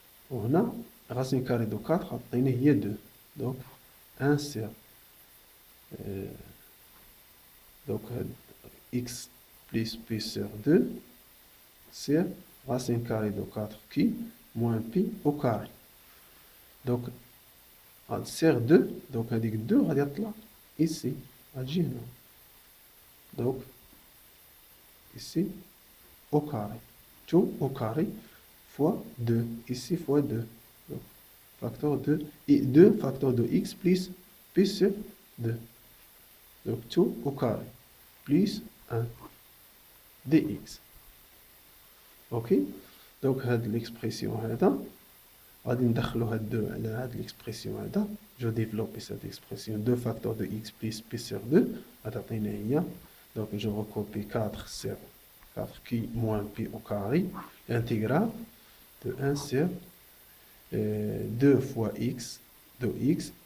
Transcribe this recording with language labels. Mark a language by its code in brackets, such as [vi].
[ar] وهنا [fr] racine carrée de 4 [ar] عطينا هي [fr] 2. Donc 1 sur donc x plus p sur 2 sur racine carrée de 4q moins p au carré. Donc sur 2 donc [ar] هذيك 2 غادي تطلع ici غتجي هنا. [fr] Donc ici au carré tout au carré fois 2 ici fois 2. Donc facteur de et 2 facteur de x plus p sur 2. Donc tout au carré plus 1 dx. Ok. [ar] Donc هاد l'expression هذا غادي ندخلو هاد 2 على هاد l'expression هذا. [fr] Je développe cette expression 2 facteurs de x plus p sur 2 [ar] غتعطينا هي. [fr] Donc je recopie 4 sur 4q moins p au carré, l'intégrale de 1 sur 2 fois x de x